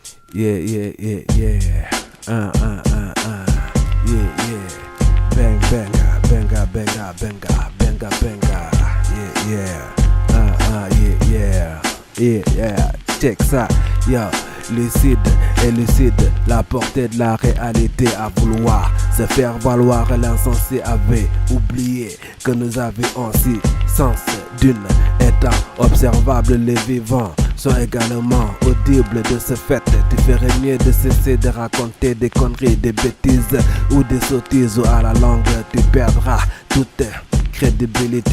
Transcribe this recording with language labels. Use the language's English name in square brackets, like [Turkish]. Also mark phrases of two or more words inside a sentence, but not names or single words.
[English] Yeah, yeah, yeah, yeah. Yeah, yeah. Bang, banga, banga, banga, banga, banga, banga. Yeah, yeah. Yeah, yeah. Yeah, yeah. Check ça. [French] Yo, lucide et lucide, la portée de la réalité à vouloir se faire valoir. L'insensé avait oublié que nous avions six sens d'une étant observable. Les vivants sont également audibles. De ce fait, tu ferais mieux de cesser de raconter des conneries, des bêtises ou des sottises, ou à la longue tu perdras toute crédibilité.